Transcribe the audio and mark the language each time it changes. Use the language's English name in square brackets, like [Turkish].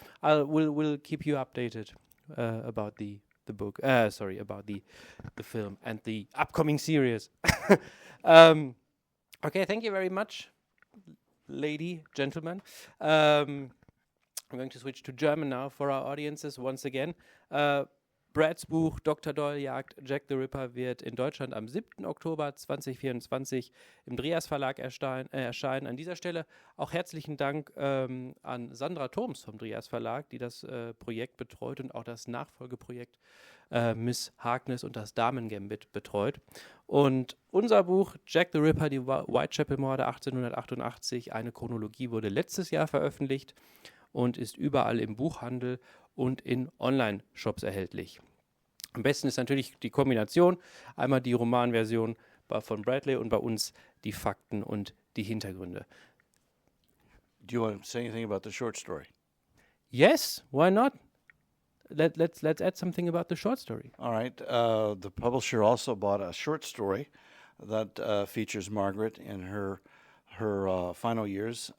[English] We'll keep you updated about the book. About the film and the upcoming series. Okay, thank you very much, lady, gentlemen. I'm going to switch to German now for our audiences once again. [German] Brads Buch Doktor Doyle jagt Jack the Ripper wird in Deutschland am 7. Oktober 2024 im Dryas-Verlag erscheinen. An dieser Stelle auch herzlichen Dank an Sandra Thoms vom Dryas-Verlag, die das Projekt betreut und auch das Nachfolgeprojekt Miss Harkness und das Damen-Gambit betreut. Und unser Buch Jack the Ripper, die Whitechapel-Morde 1888, eine Chronologie, wurde letztes Jahr veröffentlicht und ist überall im Buchhandel und in Online-Shops erhältlich. Am besten ist natürlich die Kombination, einmal die Romanversion von Bradley und bei uns die Fakten und die Hintergründe. [English] Do you want to say anything about the short story? Yes, why not? Let's add something about the short story. All right. The publisher also bought a short story that features Margaret in her final years.